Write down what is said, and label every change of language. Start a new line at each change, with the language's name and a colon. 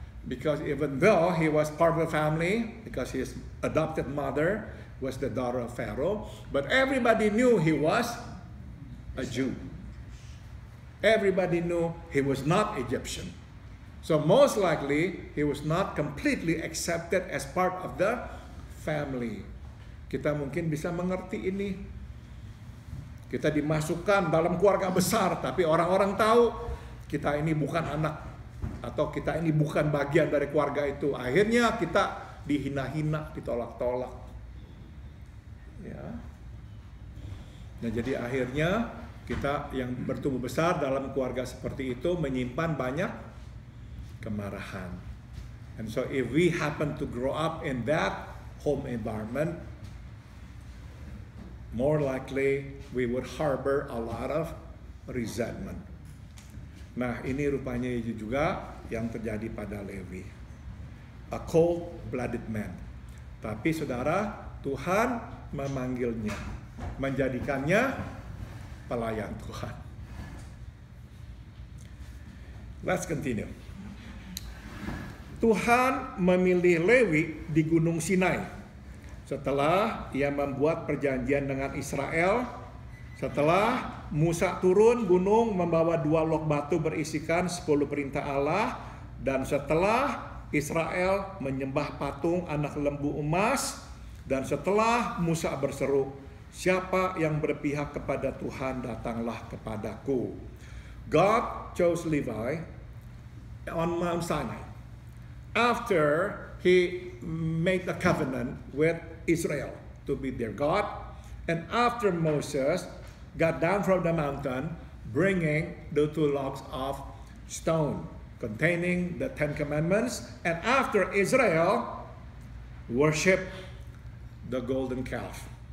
English: Because even though he was part of the family, because his adopted mother was the daughter of Pharaoh, but everybody knew he was a Jew. Everybody knew he was not Egyptian. So most likely, he was not completely accepted as part of the family.
Indonesian: Kita mungkin bisa mengerti ini. Kita dimasukkan dalam keluarga besar, tapi orang-orang tahu kita ini bukan anak, atau kita ini bukan bagian dari keluarga itu. Akhirnya kita dihina-hina, ditolak-tolak. Ya. Nah, jadi akhirnya kita yang bertumbuh besar dalam keluarga seperti itu menyimpan banyak kemarahan.
English: And so if we happen to grow up in that home environment, more likely we would harbor a lot of resentment.
Indonesian: Nah, ini rupanya juga yang terjadi pada Lewi.
English: A cold-blooded man.
Indonesian: Tapi saudara, Tuhan memanggilnya, menjadikannya pelayan Tuhan.
English: Let's continue.
Indonesian: Tuhan memilih Lewi di Gunung Sinai setelah ia membuat perjanjian dengan Israel. Setelah Musa turun gunung membawa 2 log batu berisikan 10 perintah Allah, dan setelah Israel menyembah patung anak lembu emas, dan setelah Musa berseru, "Siapa yang berpihak kepada Tuhan, datanglah kepadaku."
English: God chose Levi on Mount Sinai after he made a covenant with Israel to be their God, and after Moses got down from the mountain bringing the 2 logs of stone containing the 10 commandments, and after Israel worshiped the golden calf.